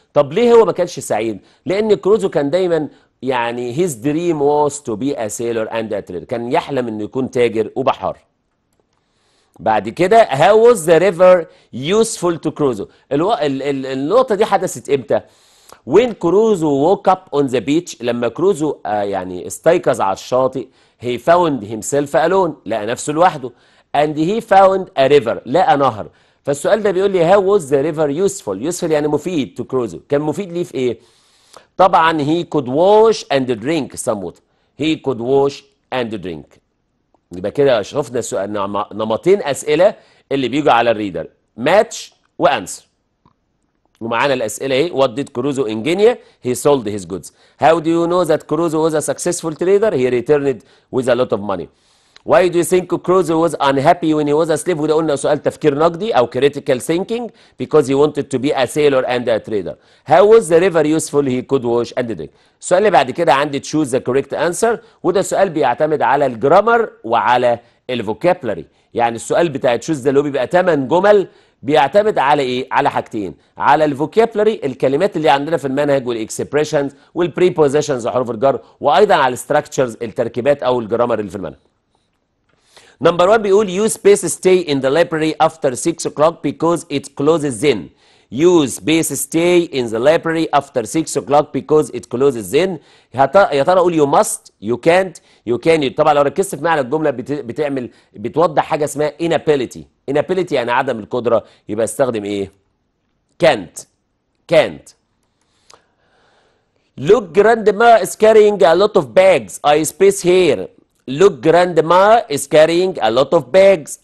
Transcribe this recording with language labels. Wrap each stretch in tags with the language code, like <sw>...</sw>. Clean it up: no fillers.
<ar>طب ليه هو ما كانش سعيد؟ لان كروزو كان دايما يعني</ar> <en>his dream was to be a sailor and a trader،</en> <ar>كان يحلم انه يكون تاجر وبحار. بعد كده</ar> <en>how was the river useful to Crusoe؟</en> <ar>النقطه دي حدثت امتى؟</ar> <en>when Crusoe woke up on the beach،</en> <ar>لما كروزو يعني استيقظ على الشاطئ</ar> <en>he found himself alone،</en> <ar>لقى نفسه لوحده،</ar> <en>and he found a river،</en> <ar>لقى نهر. فالسؤال ده بيقول لي</ar> <en>how was the river useful</en> <ar>يعني مفيد</ar> <en>to Crusoe،</en> <ar>كان مفيد ليه في ايه؟ طبعا</ar> <en>he could wash and drink some water، he could wash and drink.</en> <ar>يبقى كده شفنا نمطين اسئله اللي بيجوا على الريدر. ماتش وانسر. ومعانا الاسئله اهي.</ar> <en>What did Crusoe in Guinea? He sold his goods. How do you know that Crusoe was a successful trader? He returned with a lot of money. Why do you think Crusoe was unhappy when he was a slave?</en> <ar>وده قلنا سؤال تفكير نقدي او</ar> <en>critical thinking because he wanted to be a sailor and a trader. How was the river useful? He could wash and drink.</en> <ar>السؤال اللي بعد كده عندي</ar> <en>choose the correct answer،</en> <ar>وده سؤال بيعتمد على الجرامر وعلى الفوكابلري. يعني السؤال بتاع choose ده اللي هو بيبقى 8 جمل بيعتمد على ايه؟ على حاجتين، على الفوكابلري الكلمات اللي عندنا في المنهج والاكسبريشنز والبريبوزيشنز وحروف الجر، وايضا على الستراكشرز التركيبات او الجرامر اللي في المنهج. نمبر 1 بيقول</ar> <en>use space stay in the library after 6 o'clock because it closes then. Use space stay in the library after 6 o'clock because it closes then.</en> <ar>يا ترى اقول</ar> <en>you must you can't you can.</en> <ar>طبعا لو ركزت في معنى الجمله بتوضح حاجه اسمها inability. inability يعني عدم القدره، يبقى استخدم ايه؟ can't.</ar> <en>Look, grandma is carrying a lot of bags. I space here. Look, grandma is carrying a lot of bags.</en>